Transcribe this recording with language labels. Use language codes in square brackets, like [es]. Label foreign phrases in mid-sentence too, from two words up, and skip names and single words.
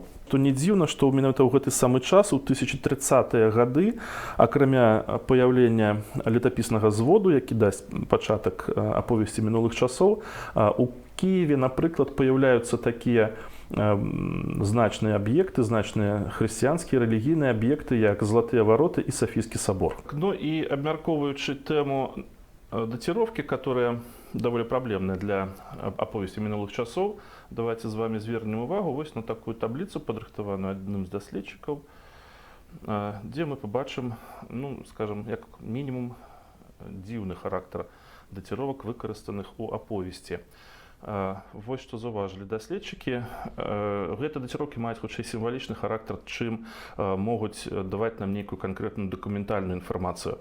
[be] То не дзіўна, што менавіта ў гэты самы час, у 1030-е гады, акрамя паяўлення летапіснага зводу, які дасць пачатак аповесці мінулых часоў, у Киеве, напрыклад, паяўляюцца такія значныя аб'екты, значныя хрысціянскія рэлігійныя аб'екты, як Залатыя вароты і Сафійскі сабор. Ну і абмяркоўваючы тэму датировки, [ru] которая довольно проблемная [be] для аповесці мінулых часоў, [ru] давайте з вами [be] звернем увагу вось на такую табліцу, падрыхтаваную адным з даследчыкаў, дзе мы побачым, ну, скажем, як мінімум дзіўны характар датировак, выкарыстаных у аповесці. Вось што заўважылі даследчыкі. Гэтыя датировкі маюць хутчэй сімвалічны характар, чым могуць даваць нам нейкую канкрэтную дакументальную інфармацыю.